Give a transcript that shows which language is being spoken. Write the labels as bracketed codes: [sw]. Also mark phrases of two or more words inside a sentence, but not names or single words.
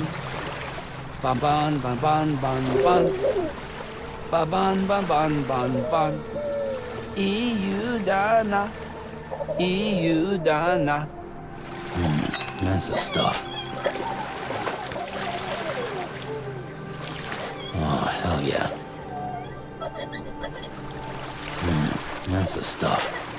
[en] Ba-ban, ban, ban, ban, ban. Ba-ban, ban, ban, ban, ban. Iudana. Iudana. That's the stuff. Oh, hell yeah. That's the stuff.